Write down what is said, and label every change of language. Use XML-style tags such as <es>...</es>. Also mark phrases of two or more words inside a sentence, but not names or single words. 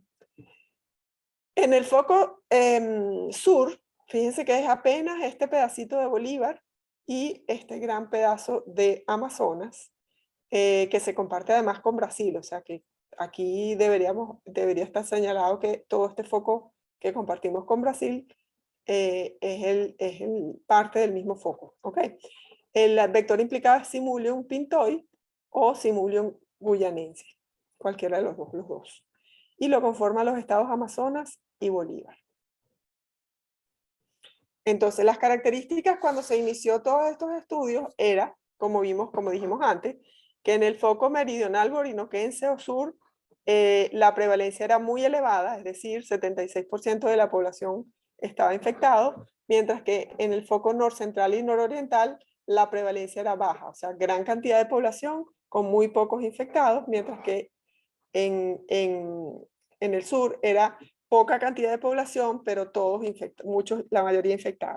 <es>En el foco sur, fíjense que es apenas este pedacito de Bolívar y este gran pedazo de Amazonas, que se comparte además con Brasil, o sea que aquí debería estar señalado que todo este foco que compartimos con Brasil es parte del mismo foco, ¿ok? El vector implicado es Simulium pintoi o Simulium guyanense, cualquiera de los dos. Y lo conforman los estados Amazonas y Bolívar. Entonces, las características cuando se inició todos estos estudios era, como dijimos antes, que en el foco meridional orinoquense o sur, la prevalencia era muy elevada, es decir, 76% de la población estaba infectado, mientras que en el foco norcentral y nororiental la prevalencia era baja, o sea, gran cantidad de población con muy pocos infectados, mientras que en el sur era poca cantidad de población, pero todos muchos, la mayoría infectados.</es>